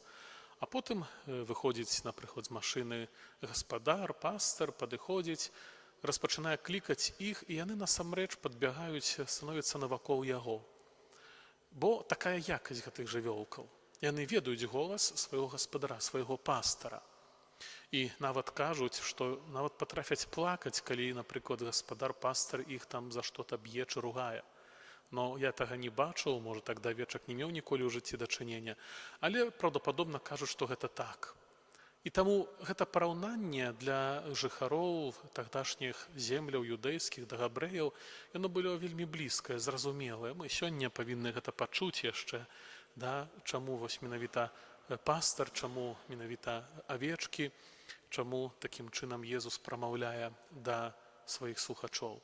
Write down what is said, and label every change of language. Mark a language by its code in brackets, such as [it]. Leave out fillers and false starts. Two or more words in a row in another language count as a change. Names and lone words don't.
[be] А потым выходзіць, напрыклад, з машыны гаспадар, пастар, падыходзіць, распачынае клікаць іх, і яны насамрэч падбягаюць, становяцца навакол яго. Бо такая якасць гэтых жывёлкаў. Яны ведаюць голас свайго гаспадара, свайго пастара. І нават кажуць, што нават патрафяць плакаць, калі, напрыклад, гаспадар, пастар іх там за што-то б'е чи ругае. Но я тага не бачыў, можа, так да авечак не меў ніколі ў жыцці дачынення, але праўдападобна кажуць, што гэта так. І таму гэта параўнанне для жыхароў тагдашніх земляў юдэйскіх да габрэяў, яно было вельмі блізкае, зразумелае. Мы сёння павінны гэта пачуць яшчэ, чаму вось менавіта пастар, чаму менавіта авечкі, чаму такім чынам Езус прамаўляе да сваіх слухачоў.